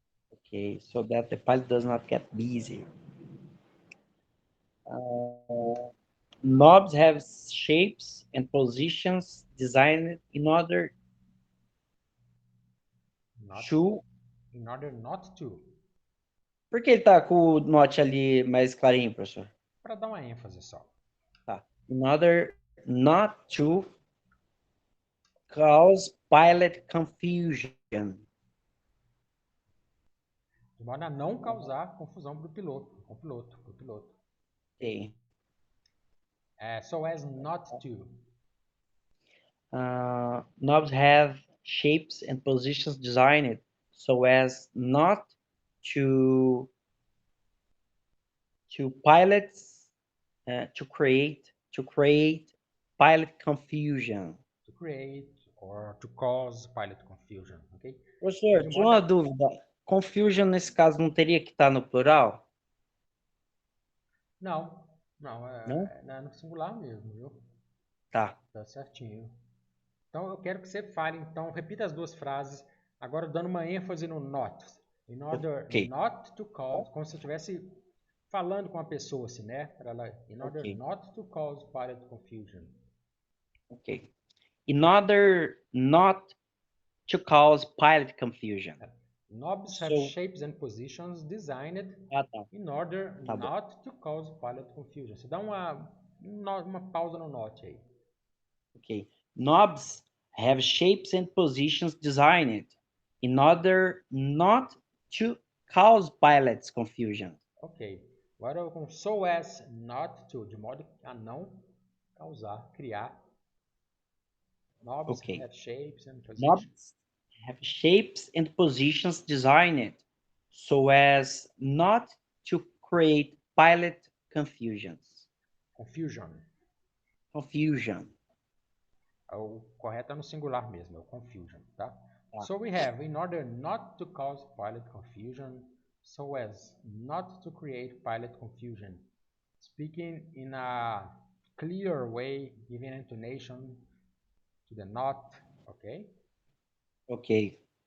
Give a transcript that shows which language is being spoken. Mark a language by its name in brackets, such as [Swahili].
[English] Okay, so that the pilot does not get busy. Knobs have shapes and positions designed in order to. In order not to. [Portuguese] Por que ele tá com o note ali mais clarinho, professor? Para dar uma ênfase só. Tá. [English] In order not to cause pilot confusion. [Portuguese] De modo a não causar confusão para o piloto. [English] Okay. So as not to. Knobs have shapes and positions designed so as not to pilots to create pilot confusion. To create or to cause pilot confusion, ok? [Portuguese] Professor, tinha uma dúvida. Confusion nesse caso não teria que estar no plural? Não, Não? é no singular mesmo, viu? Tá. Tá certinho. Então eu quero que você fale, então, repita as duas frases, agora dando uma ênfase no not. [English] In order Ok. not to cause, [Portuguese] como se você estivesse falando com a pessoa, assim, né? [English] In order Ok. not to cause pilot confusion. Ok. In order not to cause pilot confusion. Knobs have shapes and positions designed in order not to cause pilot confusion. [Portuguese] Você dá uma pausa no not aí. [English] Okay. Knobs have shapes and positions designed in order not to cause pilots confusion. Ok. [Portuguese] Agora com [English] so as not to, [Portuguese] de modo a não causar, criar. [English] Knobs have shapes and positions. Knobs have shapes and positions designed so as not to create pilot confusions. Confusion. [Portuguese] O correto é no singular mesmo, é o confusion, tá? [English] So we have, in order not to cause pilot confusion, so as not to create pilot confusion. Speaking in a clear way, giving intonation to the not, okay? Okay.